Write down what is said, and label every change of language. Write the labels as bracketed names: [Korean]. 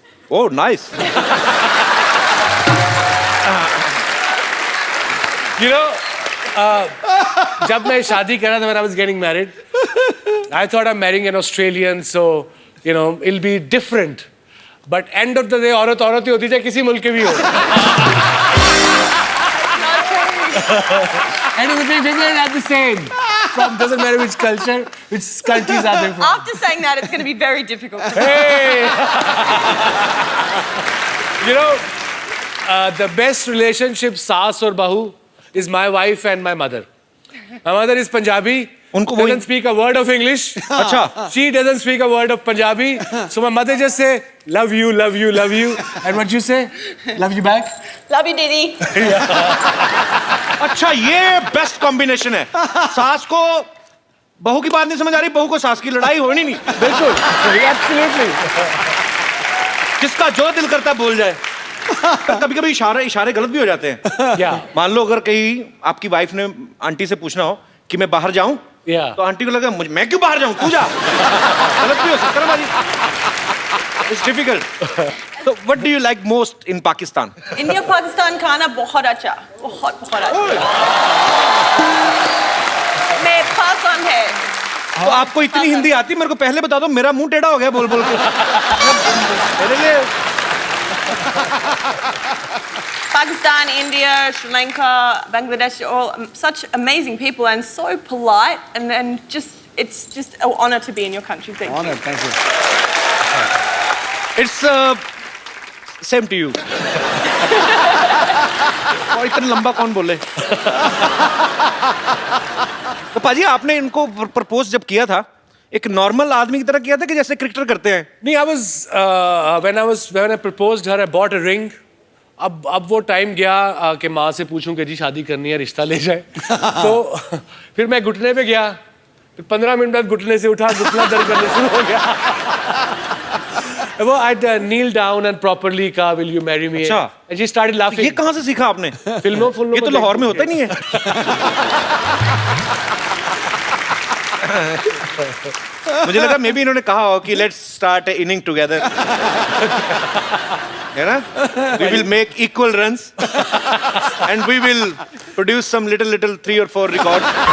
[English] Oh, nice. You know, [Hindi] जब मैं शादी करा था, [English] when I was getting married, I thought I'm marrying an Australian, so you know it'll be different. But end of the day, [Hindi] औरत औरत ही होती है, किसी मुल्क के भी हो। [English] And women are the same. From doesn't matter which culture, which countries are they from. After saying that, it's going to be very difficult. Hey! You know, the best relationship, saas or bahu, is my wife and my mother. My mother is Punjabi, [Hindi] उनको [English] doesn't speak a word of English. [Hindi] अच्छा. [English] She doesn't speak a word of Punjabi. So my mother just say, love you, love you, love you. And what you say? Love you back. Love you, Didi. [Hindi] अच्छा, ये best combination है. सास को बहू की बात नहीं समझ आ रही, बहू को सास की लड़ाई होनी नहीं. बिल्कुल. [English] Absolutely. [Hindi] जिसका जो दिल करता है बोल जाए. कभी कभी इशारे गलत भी हो जाते हैं. [English] Yeah. [Hindi] मान लो अगर कहीं आपकी वाइफ ने आंटी से पूछना हो कि मैं बाहर जाऊं, [English] Yeah. [Hindi] तो आंटी को लगा मैं क्यों बाहर जाऊं, तू जा. गलत भी हो सकता है भाजी. [English] It's difficult. तो what do you like most in Pakistan? [Hindi] India Pakistan खाना बहुत अच्छा, बहुत बहुत अच्छा. मैं पसंद है. तो आपको इतनी हिंदी आती, मेरे को पहले बता दो, मेरा मुंह टेढ़ा हो गया बोल बोल के. मेरे लिए [English] Pakistan, India, Sri Lanka, Bangladesh, all such amazing people and so polite and just it's just an honor to be in your country. Thank you. Thank you. It's same to you. [Hindi] और इतना लंबा कौन बोले. तो पाजी आपने इनको propose जब किया था, एक नॉर्मल आदमी की तरह किया था कि जैसे क्रिकेटर करते हैं? नहीं, [English] when I proposed her, I bought a ring. [Hindi] अब वो टाइम गया कि माँ से पूछूं कि जी शादी करनी है, रिश्ता ले जाए. तो फिर मैं घुटने पे गया, फिर 15 मिनट बाद घुटने से उठा, घुटना दर्द करने शुरू हो गया. वो [English] I kneel down and properly [Hindi] कहा [English] will you marry me? [Hindi] अच्छा. [English] And she started laughing. [Hindi] ये कहाँ से सीखा आपने? फिल्मों ये तो लाहौर में होता ही नहीं है. मुझे लगा [English] maybe [Hindi] इन्होंने कहा हो कि [English] let's start inning together, [Hindi] है ना? [English] We will make equal runs and we will produce some little 3 or 4 records.